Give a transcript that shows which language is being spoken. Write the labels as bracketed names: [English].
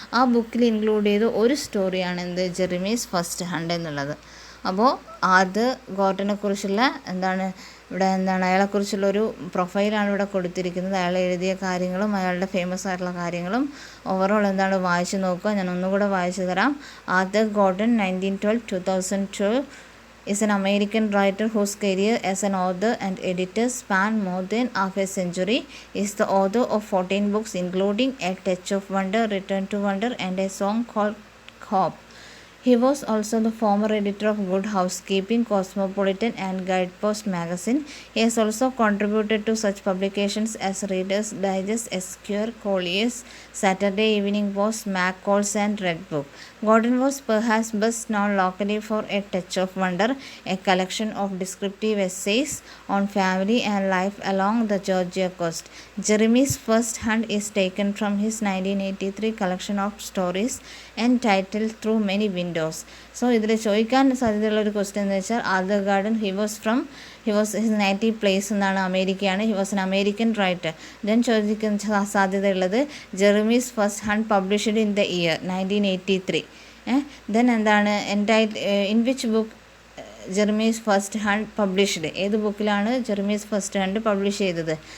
[Malayalam] ആ ബുക്കിൽ ഇൻക്ലൂഡ് ചെയ്ത ഒരു സ്റ്റോറിയാണ് ജെറമീസ് ഫസ്റ്റ് ഹണ്ട് എന്നുള്ളത്. അപ്പോൾ അത് ഗോർഡനെ കുറിച്ചുള്ള ഇവിടെ അയാളെക്കുറിച്ചുള്ളൊരു പ്രൊഫൈലാണ് ഇവിടെ കൊടുത്തിരിക്കുന്നത്. അയാൾ എഴുതിയ കാര്യങ്ങളും അയാളുടെ ഫേമസ് ആയിട്ടുള്ള കാര്യങ്ങളും ഓവറോൾ വായിച്ചു നോക്കുക. ഞാൻ ഒന്നുകൂടെ വായിച്ചു തരാം. [English] Arthur Gordon 1912-2002 is an American writer whose career as an author and editor spanned more than half a century. He is the author of 14 books including A Touch of Wonder, Return to Wonder and a song called Hope. He was also the former editor of Good Housekeeping, Cosmopolitan, and Guidepost magazine. He has also contributed to such publications as Reader's Digest, Esquire, Collier's, Saturday Evening Post, McCall's, and Red Book. Gordon was perhaps best known locally for A Touch of Wonder, a collection of descriptive essays on family and life along the Georgia coast. Jeremy's First Hunt is taken from his 1983 collection of stories entitled Through Many Windows. [Malayalam] So ഇതിൽ ചോദിക്കാൻ സാധ്യതയുള്ള ഒരു question എന്ന് വെച്ചാൽ Arthur garden [English] he was his native place [Malayalam] എന്നാണ്, അമേരിക്കയാണ്. [English] He was an American writer. Then [Malayalam] ചോദിക്കുന്ന സാധ്യതയുള്ളത് [English] Jeremy's first hunt published in the year 1983. [Malayalam] Then എന്താണ് [English] in which book Jeremy's first hunt published, [Malayalam] ഏത് ബുക്കിലാണ് ജെറമീസ് ഫസ്റ്റ് ഹണ്ട് പബ്ലിഷ് ചെയ്തത്?